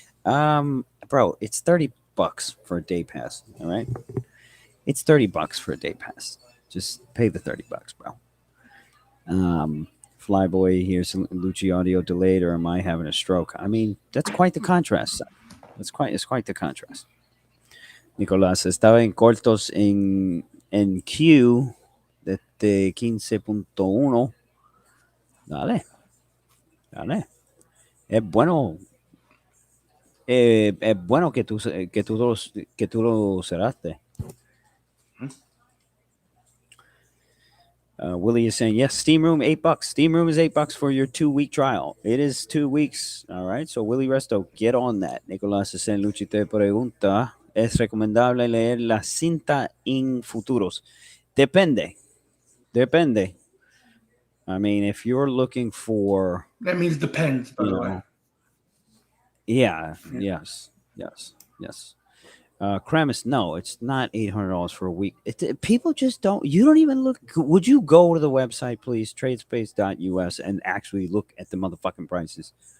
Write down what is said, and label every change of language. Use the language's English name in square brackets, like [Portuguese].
[English] Bro, it's $30 for a day pass. All right. It's $30 for a day pass. Just pay the $30, bro. Flyboy here, Sang Lucci audio delayed, or am I having a stroke? I mean, that's quite the contrast. It's quite the contrast. [Spanish] Nicolás, estaba en cortos en Q desde 15.1. Dale. Es bueno. Es bueno que tú lo cerraste. [English] Willie is saying, yes, Steamroom, $8. Steamroom is $8 for your 2-week trial. It is 2 weeks. All right. So, Willie Resto, get on that. [Spanish] Nicolás Sang Lucci te pregunta, ¿es recomendable leer la cinta en futuros? Depende. [English] I mean, if you're looking for, That means depends, by you the way. know, yeah, yes. Kramis, no, it's not $800 for a week. People just don't. You don't even look. Would you go to the website, please, tradespace.us, and actually look at the motherfucking prices?